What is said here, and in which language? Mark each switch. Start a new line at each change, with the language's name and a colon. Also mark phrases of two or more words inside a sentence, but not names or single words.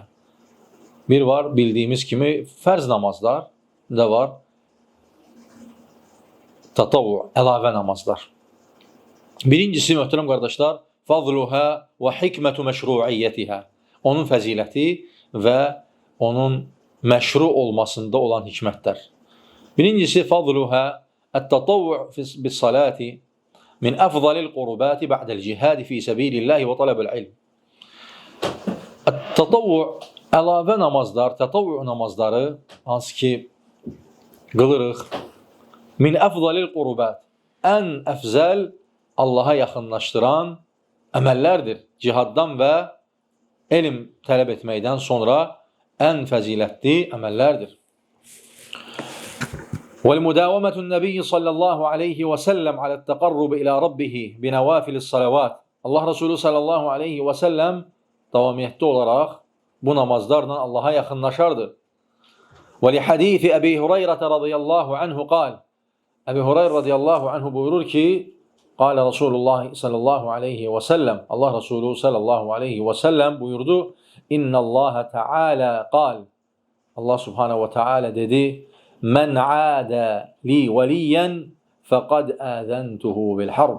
Azerbaijani: Bir var bildiyimiz kimi fərz namazlar, da var tatavvu, əlavə namazlar. Birincisi möhtərəm qardaşlar,
Arabic: فضلها وحكمة مشروعيتها.
Azerbaijani: Onun fəziləti və onun məşru olmasında olan hikmətlər.
Arabic: Birincisi فضلها التطوع بالصلاة من أفضل القربات بعد الجهاد في سبيل الله وطلب العلم.
Azerbaijani: At-tatavvu əlavə namazlar, tatavvu namazları hansı ki qılırıq.
Arabic: من أفضل القربات.
Azerbaijani: Ən əfzəl Allaha yaxınlaşdıran əməllərdir. Cihaddan və elm tələb etməkdən sonra ən fəzilətli əməllərdir.
Arabic: وَالْمُدَاوَمَةُ النَّبِيِّ صَلَّى اللّٰهُ عَلَيْهِ وَسَلَّمْ عَلَى التَّقَرُّبِ إِلَى رَبِّهِ بِنَوَافِلِ الصَّلَوَاتِ.
Azerbaijani: Allah Resulü
Arabic: صلى الله عليه وسلم
Azerbaijani: davamiyyətli olaraq bu namazlarla Allaha yaxınlaşardı.
Arabic: وَلِحَدِيثِ أَبِي هُرَيْرَةَ رَضِيَ اللّٰهُ عَنْهُ قال.
Azerbaijani: Əbi Hurayra
Arabic: رضي الله عنه
Azerbaijani: buyurur ki,
Arabic: قال رسول الله صلى الله عليه وسلم,
Azerbaijani: Allah Resulü
Arabic: صلى الله عليه وسلم
Azerbaijani: buyurdu,
Arabic: إن الله تعالى قال. الله سبحانه وتعالى dedi, من عادى لي وليا فقد آذنته بالحرب.